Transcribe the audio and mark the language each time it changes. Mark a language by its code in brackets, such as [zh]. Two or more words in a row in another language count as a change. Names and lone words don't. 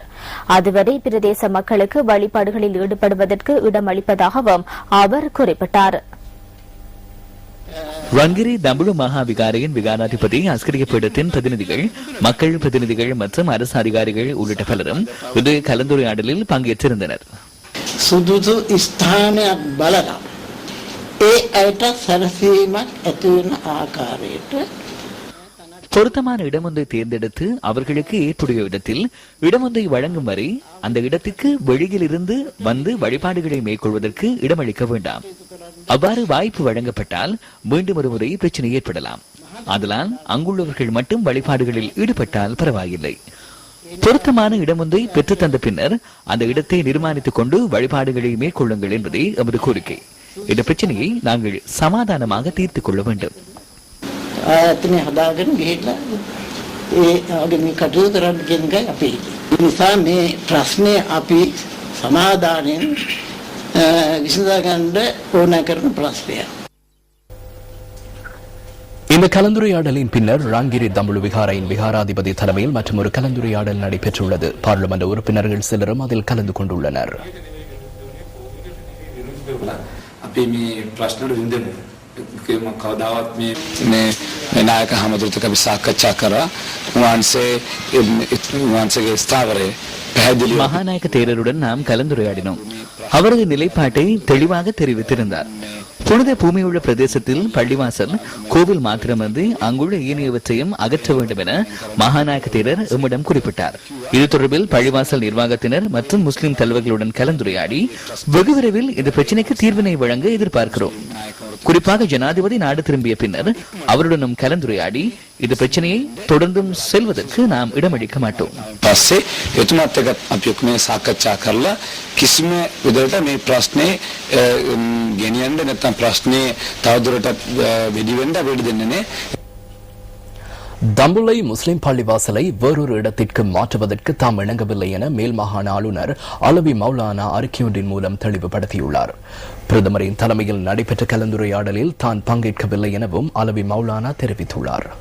[ta] அதுவரை பிரதேச மக்களுக்கு வழிபாடுகளில் ஈடுபடுவதற்கு இடமளிப்பதாகவும் அவர் குறிப்பிட்டார். ரங்கிரி தம்புளு மகா விகாரையின் விகாராதிபதி அஸ்கிரிய பீடத்தின் பிரதிநிதிகள், மக்கள் பிரதிநிதிகள் மற்றும் அரசு அதிகாரிகள் உள்ளிட்ட பலரும் இது கலந்துரையாடலில் பங்கேற்றிருந்தனர். [si] සුදුසු ස්ථානයක් බලලා ඒ අයට සැලසීමක් ඇති වෙන ආකාරයට [ta] பொருத்தமான இடமொன்றை தேர்ந்தெடுத்து அவர்களுக்கு ஏற்புடைய இடத்தில் இடமொன்றை வழங்கும் வரை அந்த இடத்துக்கு வெளியில் இருந்து வந்து வழிபாடுகளை மேற்கொள்வதற்கு இடமளிக்க வேண்டாம். அவ்வாறு வாய்ப்பு வழங்கப்பட்டால் மீண்டும் ஒரு முறை பிரச்சனை ஏற்படலாம். அதனால் அங்குள்ளவர்கள் மட்டும் வழிபாடுகளில் ஈடுபட்டால் பரவாயில்லை. பொருத்தமான இடமொன்றை பெற்று தந்த பின்னர் அந்த இடத்தை நிர்மாணித்துக் கொண்டு வழிபாடுகளை மேற்கொள்ளுங்கள் என்பதே எமது கோரிக்கை. இந்த பிரச்சனையை நாங்கள் சமாதானமாக தீர்த்துக் கொள்ள வேண்டும். [si] ආයතනය හදාගෙන ගිහිල්ලා ඒ ආගමික කටයුතු කරන්න කියන එකයි අපි. ඒ නිසා මේ ප්‍රශ්නේ අපි සමාදානයෙන් විසඳා ගන්න ඕන කරන ප්‍රශ්නයක්. [ta] இந்த கலந்துரையாடலின் பின்னர் ராங்கிரி தம்புளு விகாரையின் விகாராதிபதி தலைமையில் மற்றும் ஒரு கலந்துரையாடல் நடைபெற்றுள்ளது. பார்லிமெண்ட் உறுப்பினர்கள் சிலரும் அதில் கலந்து கொண்டுள்ளனர். [si] කවදාවත් මේ නායක හමුදුරට අපි සාකච්ඡා කරා වහන්සේගේ ස්ථාවරය පැහැදිලි [ta] மகாநாயக்க தேரருடன் நாம் கலந்துரையாடினோம். அவரது நிலைப்பாட்டை தெளிவாக தெரிவித்திருந்தார். புனித பூமியுள்ள பிரதேசத்தில் பள்ளிவாசல், கோவில் மாத்திரமன்றி அங்குள்ள ஏனையவற்றையும் அகற்ற வேண்டும் என மகாநாயக்க தேரர் எம்மிடம் குறிப்பிட்டார். இது தொடர்பில் பள்ளிவாசல் நிர்வாகத்தினர் மற்றும் முஸ்லிம் தலைவர்களுடன் கலந்துரையாடி வெகு விரைவில் இந்த பிரச்சினைக்கு தீர்வினை வழங்க எதிர்பார்க்கிறோம். குறிப்பாக ஜனாதிபதி நாடு திரும்பிய பின்னர் அவருடனும் கலந்துரையாடி இந்த பிரச்சனையை தொடர்ந்தும் செல்வதற்கு நாம் இடமளிக்க மாட்டோம். [si] පස්සේ එතුමාත් එක්ක අපි ඔක්කොම සාකච්ඡා කරලා කිසිම විදිහට මේ ප්‍රශ්නේ ගෙනියන්න නැත්නම් ප්‍රශ්නේ තවදුරටත් වෙඩි වෙන්න වෙඩි දෙන්නේ නැහැ. [ta] தம்புளை முஸ்லிம் பள்ளிவாசலை வேறொரு இடத்திற்கு மாற்றுவதற்கு தாம் இணங்கவில்லை என மேல் மாகாண ஆளுநர் அலவி மௌலானா அறிக்கையொன்றின் மூலம் தெளிவுபடுத்தியுள்ளார். பிரதமரின் தலைமையில் நடைபெற்ற கலந்துரையாடலில் தான் பங்கேற்கவில்லை எனவும் அலவி மௌலானா தெரிவித்துள்ளார்.